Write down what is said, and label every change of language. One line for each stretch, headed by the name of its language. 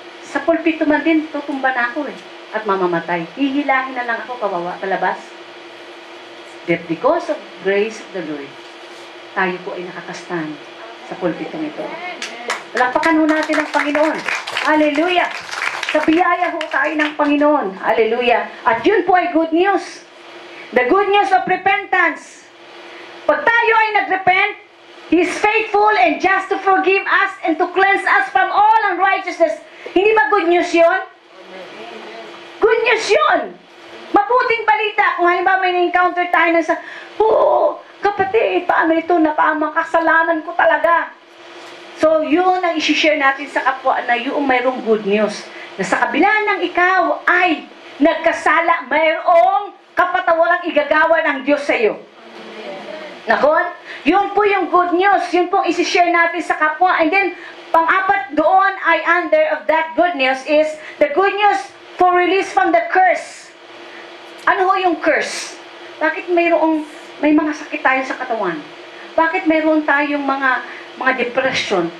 Filipino: Sa pulpito man din, tutumba na ako eh. At mamamatay. Hihilahin na lang ako palabas.
English: That because of grace of the Lord,
Filipino: tayo po ay nakakastan sa pulpito nito. Palakpakan ho natin ang Panginoon. Hallelujah! Sa biyaya ho tayo ng Panginoon. Hallelujah! At yun po ay good news.
English: The good news of repentance.
Filipino: Pag tayo ay nag-repent,
English: He is faithful and just to forgive us and to cleanse us from all unrighteousness.
Filipino: Hindi ba good news yun? Good news yun. Mabuting balita. Kung halimbawa may na-encounter tayo na sa, kapatid, paano ito? Napakamakasalanan ko talaga. So, yun ang isi-share natin sa kapwa na yung mayroong good news. Na sa kabila ng ikaw ay nagkasala, mayroong kapatawarang igagawa ng Diyos sa iyo. Nakon? Yun po yung good news. Yun pong isi-share natin sa kapwa.
English: And then,
Filipino: pang-apat doon ay
English: under of that good news is the good news for release from the curse.
Filipino: Ano ho yung curse? Bakit may mga sakit tayo sa katawan? Bakit mayroon tayong mga depression?